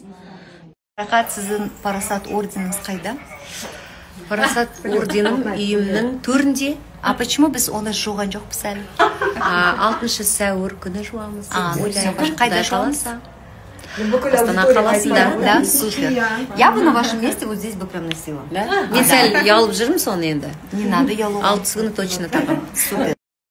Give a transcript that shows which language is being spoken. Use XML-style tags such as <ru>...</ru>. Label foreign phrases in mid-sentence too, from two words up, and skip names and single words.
<kk>Қарақат, сіздің парасат орденіңіз қайда? Парасат орденім үйімнің төрінде.</kk> <ru>А почему</ru> <kk>біз оны жуған жоқпыз әлі? 6 сәуір күні жуамыз. Қайда жуамыз? Астана қаласында.</kk> <ru>Да, супер. Я бы на вашем месте вот здесь бы прям носила.</ru> <kk>Мен сәл ұялып жүрмін соны енді.</kk> <ru>Не надо ялу.</ru> <kk>6 күні точно тағам.</kk> <ru>Супер.</ru>